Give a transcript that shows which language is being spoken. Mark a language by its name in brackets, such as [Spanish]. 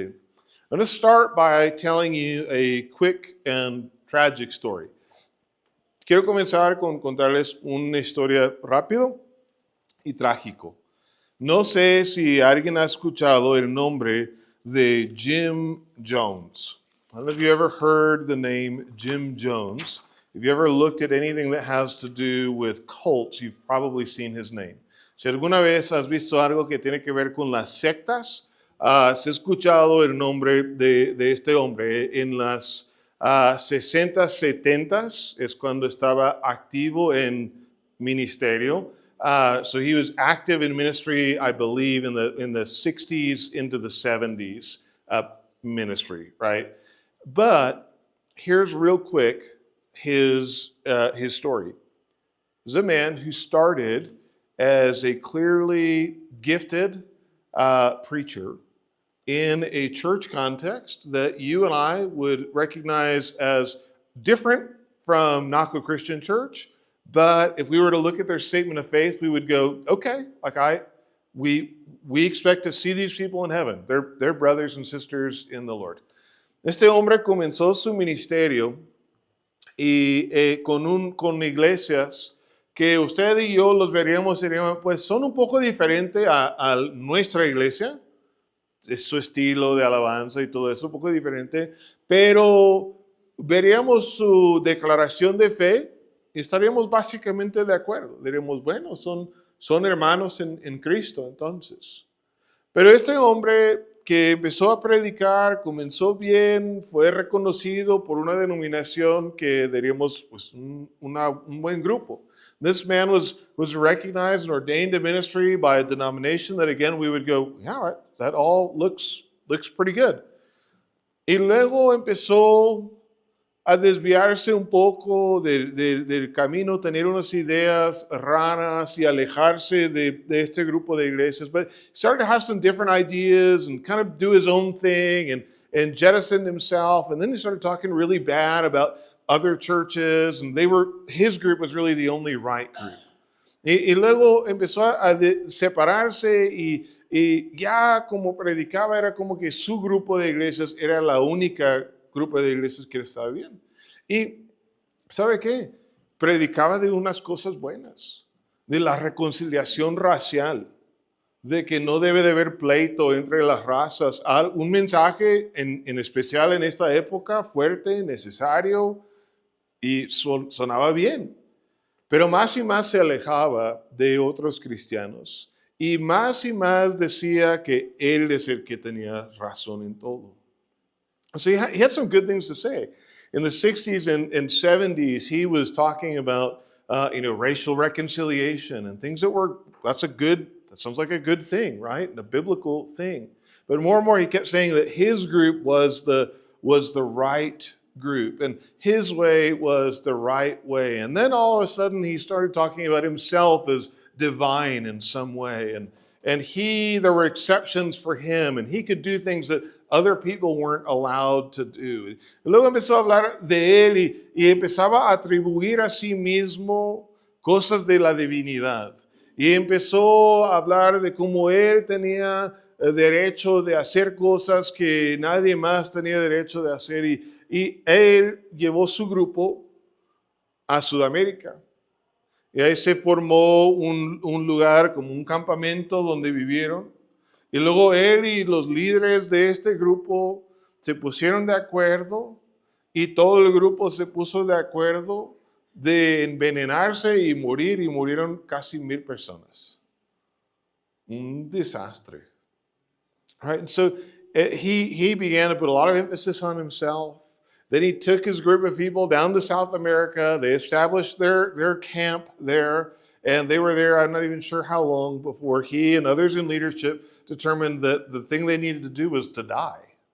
[English] I'm going to start by telling you a quick and tragic story. [Spanish] Quiero comenzar con contarles una historia rápido y trágico. No sé si alguien ha escuchado el nombre de Jim Jones. [English] I don't know if you ever heard the name Jim Jones. If you ever looked at anything that has to do with cults, you've probably seen his name. [Spanish] Si alguna vez has visto algo que tiene que ver con las sectas, se ha escuchado el nombre de este hombre. En las 60, 70 es cuando estaba activo en ministerio. [English] So he was active in ministry, I believe, in the 60s into the 70s ministry, right? But here's real quick his story. He's a man who started as a clearly gifted preacher in a church context that you and I would recognize as different from Naco Christian Church. But if we were to look at their statement of faith, we would go, okay, we expect to see these people in heaven. They're brothers and sisters in the Lord. [Spanish] Este hombre comenzó su ministerio con iglesias que usted y yo los veríamos, pues son un poco diferentes a nuestra iglesia. Es su estilo de alabanza y todo eso, un poco diferente, pero veríamos su declaración de fe y estaríamos básicamente de acuerdo. Diríamos, bueno, son hermanos en Cristo entonces. Pero este hombre que empezó a predicar, comenzó bien, fue reconocido por una denominación que diríamos pues un buen grupo. [English] This man was recognized and ordained to ministry by a denomination that, again, we would go, yeah, that all looks pretty good. [Spanish] Y luego empezó a desviarse un poco del camino, tener unas ideas raras y alejarse de este grupo de iglesias. [English] But he started to have some different ideas and kind of do his own thing and jettison himself. And then he started talking really bad about other churches, and his group was really the only right group. [Spanish] Y luego empezó a separarse y ya como predicaba era como que su grupo de iglesias era la única grupo de iglesias que estaba bien. Y ¿sabe qué? Predicaba de unas cosas buenas, de la reconciliación racial, de que no debe de haber pleito entre las razas. Un mensaje en especial en esta época fuerte, necesario, y sonaba bien. Pero más y más se alejaba de otros cristianos. Y más decía que él es el que tenía razón en todo. [English] So he had some good things to say. In the 60s and 70s, he was talking about racial reconciliation and things that sounds like a good thing, right? And a biblical thing. But more and more he kept saying that his group was the right group and his way was the right way. And then all of a sudden he started talking about himself as divine in some way. And there were exceptions for him and he could do things that other people weren't allowed to do. [Spanish] Y luego empezó a hablar de él y empezaba a atribuir a sí mismo cosas de la divinidad. Y empezó a hablar de cómo él tenía derecho de hacer cosas que nadie más tenía derecho de hacer. Y él llevó su grupo a Sudamérica. Y ahí se formó un lugar como un campamento donde vivieron. Y luego él y los líderes de este grupo se pusieron de acuerdo y todo el grupo se puso de acuerdo de envenenarse y morir y murieron casi 1,000 personas. Un desastre. [English] All right, and so he began to put a lot of emphasis on himself. Then he took his group of people down to South America. They established their camp there, and they were there, I'm not even sure how long, before he and others in leadership determined that the thing they needed to do was to die.